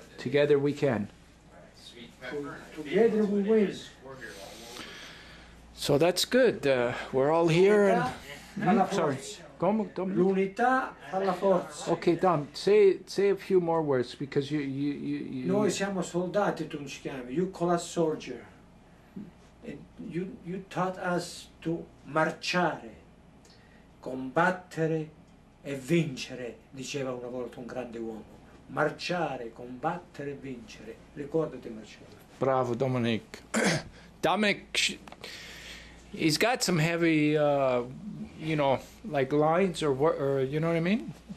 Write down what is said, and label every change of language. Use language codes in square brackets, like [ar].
[en] Together we can. Together we win. So that's good. We're all here and... sorry. [it] L'unità fa la forza. [en] Okay, Dom, say a few more words because you [it] Noi siamo soldati, tu ci chiami. [en] You call us soldier. And you taught us to [it] marciare, combattere e vincere, diceva una volta un grande uomo. Marciare, combattere e vincere. Ricordati, Marcello. Bravo, Dominic. [en] Dominic, he's got some heavy, you know, like lines or you know what I mean?